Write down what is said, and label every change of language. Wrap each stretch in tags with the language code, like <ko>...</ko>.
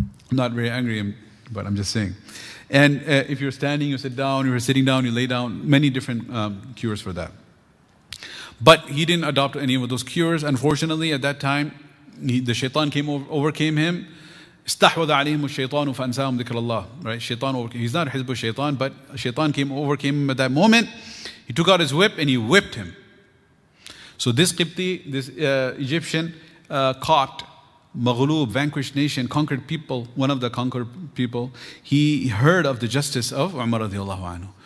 <en>I'm not very angry, but I'm just saying. And if you're standing, you sit down. If you're sitting down, you lay down. Many different cures for that. But he didn't adopt any of those cures. Unfortunately, at that time, the shaitan overcame him.</en> <ar>استحوذ عليهم الشيطان فأنساهم ذكر الله.</ar> <en>Right? Shaitan, he's not Hizb al-Shaitan, but shaitan overcame him at that moment. He took out his whip and he whipped him. So this Qibti, this Egyptian, caught Maghlub, vanquished nation, conquered people, one of the conquered people, he heard of the justice of Umar radiallahu anhu.</en>